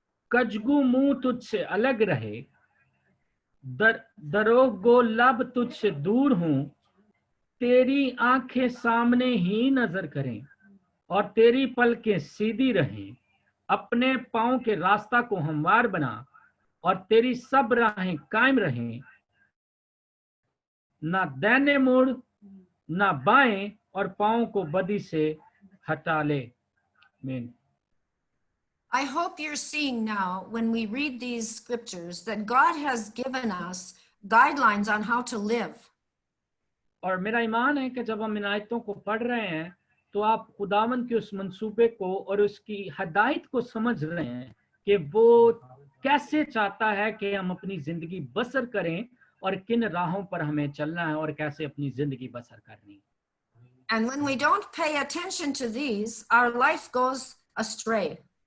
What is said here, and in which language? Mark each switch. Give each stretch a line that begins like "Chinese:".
Hindi: कजगू मुंह तुझसे अलग रहे, दरोगो लब तुझसे दूर हूं, तेरी आंखें सामने ही नजर करें और तेरी पलकें सीधी रहें। अपने पांव के रास्ता को हमवार बना और तेरी सब राहें कायम रहें। ना दाहिने मुड़ ना बाएं, और पांव को बदी से हटा ले। आमीन।
English: I hope you're seeing now, when we read these scriptures, that God has given us guidelines on how to live.
Hindi: और मेरा ईमान है कि जब हम इन आयतों को पढ़ रहे हैं तो आप खुदावंद के उस मंसूबे को और उसकी हदायत को समझ रहे हैं कि वो कैसे चाहता है कि हम अपनी जिंदगी बसर करें और किन राहों पर हमें चलना है और कैसे अपनी जिंदगी बसर करनी है।
English: And when we don't pay attention to these, our life goes astray.